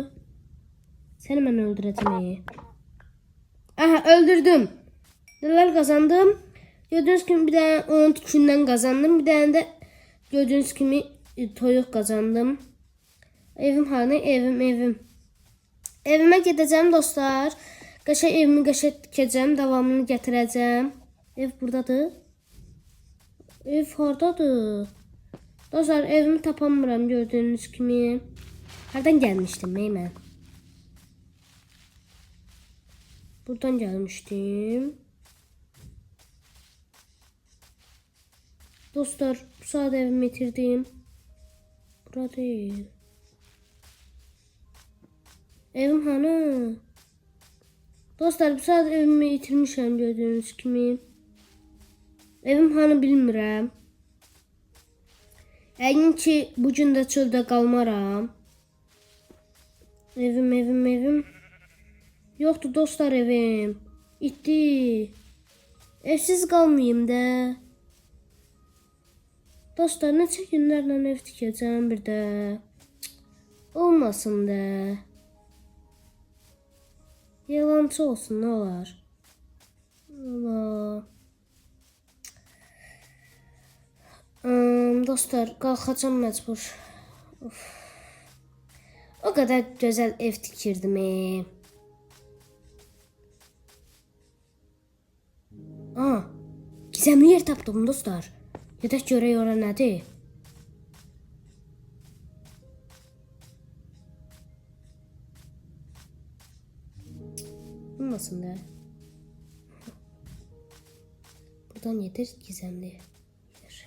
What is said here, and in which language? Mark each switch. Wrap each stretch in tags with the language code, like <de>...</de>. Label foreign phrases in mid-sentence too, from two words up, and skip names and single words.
<tr>Seni ben öldüreceğim. Aha, öldürdüm. Neler kazandım? Gördüğünüz gibi bir tane 10 tükünden kazandım. Bir tane de gördüğünüz gibi toyuq kazandım. Evim hani evim. Evime gideceğim dostlar.</tr> <az>Qəşəng evimi qəşəng tikəcəm. Davamını gətirəcəm. Ev buradadır. Ev hardadır? Dostlar, evimi tapamıram</az> <tr>gördüğünüz gibi. Hardan gelmiştim mən? Buradan gelmiştim.</tr> <az>Dostlar, bu saat evimi bitirdim.</az> <tr>Bura değil. Evim hani?</tr> <az>Dostlar, bu saat evimi bitirmişim</az> <tr>gördüğünüz gibi.</tr> <az>Evim hani bilmirəm. Əgin ki, bugün də çöldə qalmaram. Evim. Yoxdur dostlar, evim. İtdi. Evsiz qalmayayım da. Dostlar, neçə günlərlə ev tikəcəm bir də. Olmasın da.</az> <tr>Yalancı olsun, ne olar?</tr> <az>Allah. Dostlar, qalxacam məcbur. Of.</az> <tr>O kadar güzel</tr> <az>ev tikirdim. Gizemli yer tapdım dostlar. Gedək görək ora nədir? Olmasın da. Buradan yedir gizemli yer.</az>